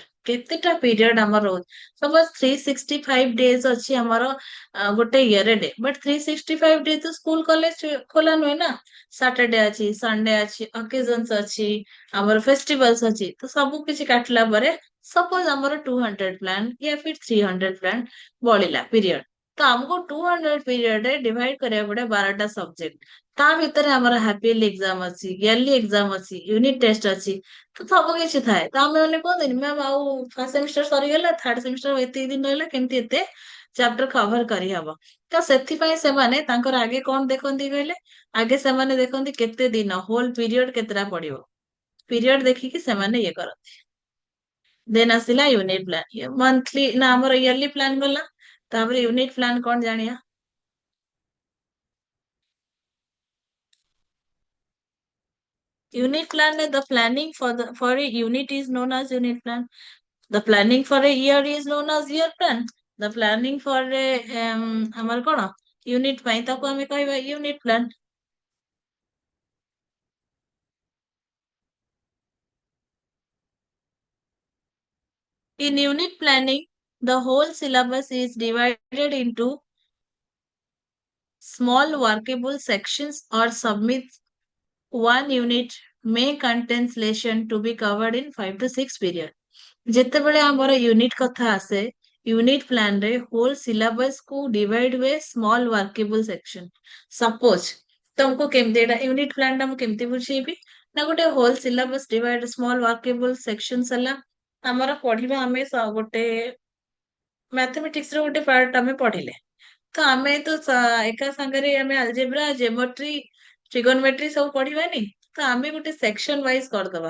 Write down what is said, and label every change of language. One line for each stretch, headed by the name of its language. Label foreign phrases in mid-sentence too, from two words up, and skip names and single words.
Odia: କେତେଟା ପିରିୟଡ ଆମର ରହୁଛି,
English: suppose 365 days
Odia: ଅଛି ଆମର ଗୋଟେ
English: year day, but 365 day
Odia: ତ
English: school college
Odia: ଖୋଲା ନୁହେଁ ନା। ସାଟରଡେ ଅଛି, ସଣ୍ଡେ ଅଛି, ଅକେଜନ୍ସ ଅଛି, ଆମର ଫେଷ୍ଟିଭାଲସ ଅଛି, ତ ସବୁ କିଛି କାଟିଲା ପରେ ସପୋଜ ଆମର 200 ପ୍ଲାନ
Hindi: या फिर
Odia: 300 ପ୍ଲାନ ବଳିଲା ପିରିୟଡ, ତ ଆମକୁ 200 ପିରିୟଡ ରେ ଡିଭାଇଡ କରିବାକୁ ପଡେ 12ଟା ସବଜେକ୍ଟ। ତା ଭିତରେ ଆମର
English: half-yearly exam
Odia: ଅଛି,
English: yearly exam
Odia: ଅଛି,
English: unit test
Odia: ଅଛି, ତ ସବୁ କିଛି ଥାଏ। ତ ଆମେ ମାନେ କୁହନ୍ତିନି ମ୍ୟାମ ଆଉ
English: first semester
Odia: ସରିଗଲା,
English: third semester
Odia: ଏତିକି ଦିନ ରହିଲା, କେମିତି ଏତେ
English: chapter cover
Odia: କରିହବ। ତ ସେଥିପାଇଁ ସେମାନେ ତାଙ୍କର ଆଗେ କଣ ଦେଖନ୍ତି କହିଲେ, ଆଗେ ସେମାନେ ଦେଖନ୍ତି କେତେ ଦିନ,
English: whole period
Odia: କେତେଟା ପଡିବ, ପିରିୟଡ ଦେଖିକି ସେମାନେ ଇଏ କରନ୍ତି। ଦେନ୍ ଆସିଲା
English: unit plan,
Odia: ମନ୍ଥଲି ନା ଆମର
English: yearly plan
Odia: ଗଲା, ତାପରେ
English: unit plan
Odia: କଣ ଜାଣିବା।
English: यूनिट plan the planning for a unit is known as unit plan, the planning for a year is known as year plan, the planning for a
Odia: ଆମର କଣ ୟୁନିଟ ପାଇଁ ତାକୁ ଆମେ କହିବା
English: ୟୁନିଟ plan। In unit planning the whole syllabus is divided into small workable sections or submit one unit may contains lesson to be covered in 5 to 6 period।
Odia: ଯେତେବେଳେ ଆମର ୟୁନିଟ କଥା ଆସେ,
English: unit plan
Odia: ରେ
English: whole syllabus
Odia: କୁ ଡିଭାଇଡ ହୁଏ
English: small workable section.
Odia: ସପୋଜ ତମକୁ କେମିତି ଏଟା
English: unit plan
Odia: ଟା ମୁଁ କେମିତି ବୁଝେଇବି ନା, ଗୋଟେ
English: whole syllabus divide small workable section
Odia: ହେଲା, ଆମର ପଢିବା ଆମେ ଗୋଟେ ମ୍ୟାଥମେଟିକ୍ସ ର ଗୋଟେ ପାର୍ଟ ଆମେ ପଢିଲେ, ତ ଆମେ ତ ଏକା ସାଙ୍ଗରେ ଆମେ ଆଲଜେବ୍ରା, ଜେମେଟ୍ରି, ଟ୍ରିଗୋନମେଟ୍ରି ସବୁ ପଢିବାନି, ତ ଆମେ ଗୋଟେ
English: section wise
Odia: କରିଦବା।